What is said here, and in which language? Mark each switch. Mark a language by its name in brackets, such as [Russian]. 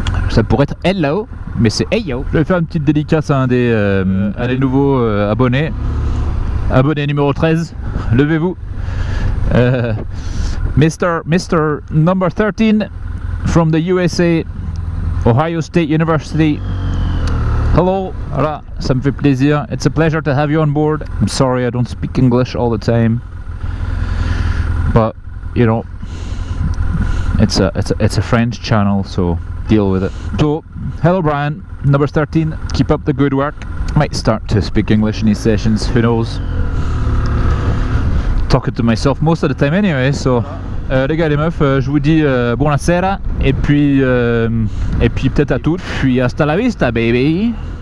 [French] Ça pourrait être hello, mais c'est hey yo. Je vais faire une petite dédicace à un des nouveaux abonnés. Abonné numéro 13, levez-vous. [English] Mr. number 13 from the USA, Ohio State University. [French] Hello, voilà, ça me fait plaisir. [English] It's a pleasure to have you on board. I'm sorry I don't speak English all the time, but you know, it's a French channel, so deal with it. So, hello Brian, number 13. Keep up the good work. Might start to speak English in these sessions, who knows. Talking to myself most of the time anyway, so [French] les gars les meufs, je vous dis [Italian] buonasera [French] et puis peut-être à toutes, puis [Spanish] hasta la vista baby.